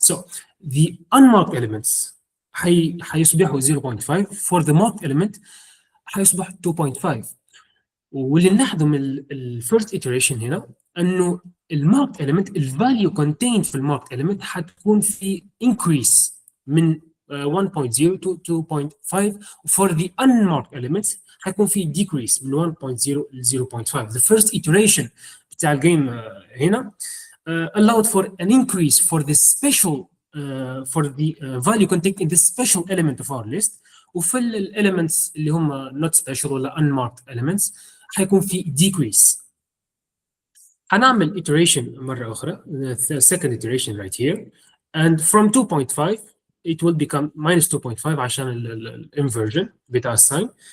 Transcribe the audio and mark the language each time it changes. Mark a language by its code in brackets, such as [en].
[en] So the unmarked elements [ar] حيصبحوا [en] 0.5 for the marked element [ar] حيصبح [en] 2.5. [ar] واللي نلاحظه من الفيرست iteration هنا انه الماركت element الفاليو contained في الماركت element حتكون في increase من 1.0 [en] to 2.5. for the unmarked elements [ar] حيكون في [en] decrease من 1.0 ل 0.5. the first iteration [ar] بتاع الجيم هنا [en] allowed for an increase for the special for the value contained in the special element of our list. [ar] وفي الاليمنتس اللي هم [en] not special [ar] ولا [en] unmarked elements [ar] حيكون في decrease. هنعمل [en] iteration [ar] مرة أخرى [en] the second iteration right here and from 2.5 it will become minus 2.5 [ar] عشان الانفرجن بتاع الساين.